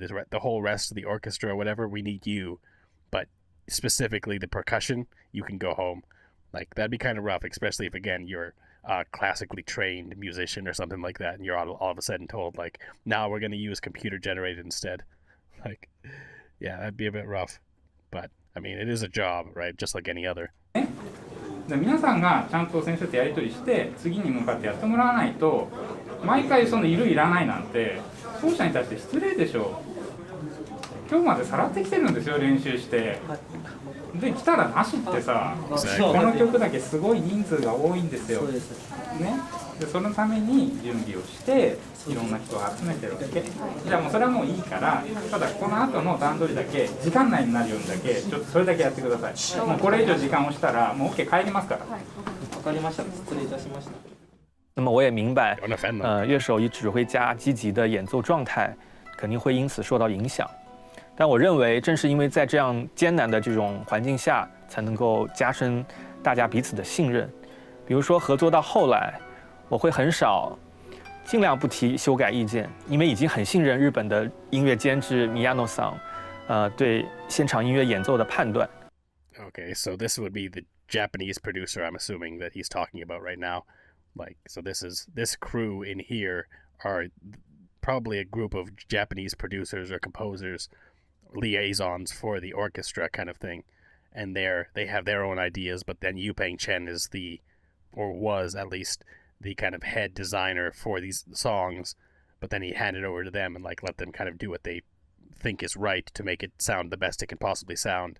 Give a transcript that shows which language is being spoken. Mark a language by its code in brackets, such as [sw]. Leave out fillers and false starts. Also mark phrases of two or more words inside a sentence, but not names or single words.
[en] The whole rest of the orchestra or whatever, we need you, but specifically the percussion, you can go home. Like that'd be kind of rough, especially if again you're a classically trained musician or something like that, and you're all of a sudden told, like, now we're going to use computer generated instead. Like, yeah, that'd be a bit rough, but I mean, it is a job, right? Just like any other. [ja] で皆さんがちゃんと先生とやり取りして次に向かってやってもらわないと、毎回そのいるいらないなんて奏者に対して失礼でしょう。今日までさらってきてるんですよ、練習して。で来たらなしってさ、この曲だけすごい人数が多いんですよ。ね。でそのために準備をしていろんな人を集めてるわけ。じゃあもうそれはもういいから、ただこの後の段取りだけ時間内になるようにだけちょっとそれだけやってください。もうこれ以上時間をしたらもう OK 帰りますから。わかりました。失礼いたしました。 [zh] 那么我也明白，乐手与指挥家积极的演奏状态肯定会因此受到影响。但我认为，正是因为在这样艰难的这种环境下，才能够加深大家彼此的信任。比如说合作到后来，我会很少尽量不提修改意见，因为已经很信任日本的音乐监制Miyano桑，对现场音乐演奏的判断。 [en] Okay, so this would be the Japanese producer, I'm assuming, that he's talking about right now. Like, so this crew in here are probably a group of Japanese producers or composers, liaisons for the orchestra kind of thing, and they have their own ideas, but then Yu-Peng Chen is was at least the kind of head designer for these songs, but then he handed over to them and like let them kind of do what they think is right to make it sound the best it can possibly sound.